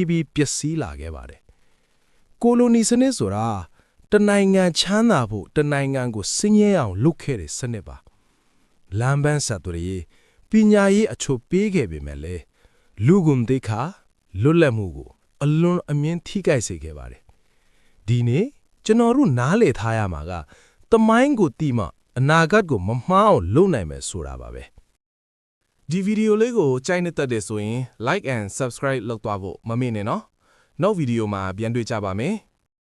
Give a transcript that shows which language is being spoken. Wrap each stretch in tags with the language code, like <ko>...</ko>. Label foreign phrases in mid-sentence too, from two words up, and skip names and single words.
<my>ဖြည်းပျက်စီးလာခဲ့ပါတယ်ကိုလိုနီစနစ်ဆိုတာတနိုင်ငံချမ်းသာဖို့တနိုင်ငံကိုစင်းရဲအောင်လုပ်ခဲ့တဲ့စနစ်ပါလမ်းပန်းဆက်သွယ်ရေးပညာရေးအချို့ပေးခဲ့ပေမဲ့လည်းလူကုန်တိခါလွတ်လပ်မှုကိုအလွန်အမြင့်ထိခိုက်စေခဲ့ပါတယ်ဒီနေ့ကျွန်တော်တို့နားလည်ထားရမှာကတမိုင်းကိုတီးမှအနာဂတ်ကိုမမှားအောင်လုပ်နိုင်မယ်ဆိုတာပါပဲ ဒီဗီဒီယိုလေးကိုကြိုက်နေတဲ့တဲ့ဆိုရင်</my> <en>like and subscribe</en> <my>လုပ်သွားဖို့မမေ့နဲ့နော်နောက်ဗီဒီယိုမှာပြန်တွေ့ကြပါမယ်</my>